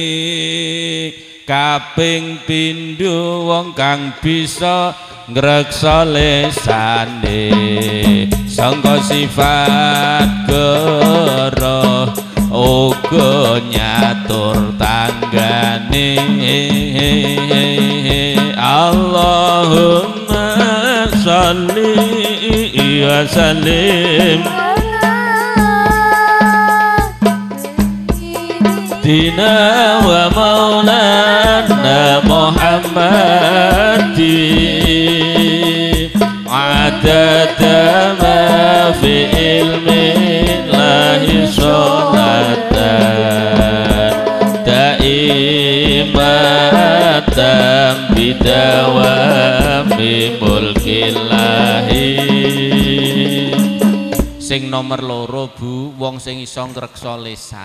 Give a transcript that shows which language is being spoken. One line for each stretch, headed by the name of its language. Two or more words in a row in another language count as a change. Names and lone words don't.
Javanese: Kaping pindho wong kang bisa ngreksa lisane sangka sifat goroh uga nyatur tanggane.
Arabic: اللهم صل وسلم دنا ومولانا محمد عدد ما في علم الله صلاة دائمة بدوام ملك الله.
Javanese: Sing nomor loro Bu, wong sing iso ngreksa lisan.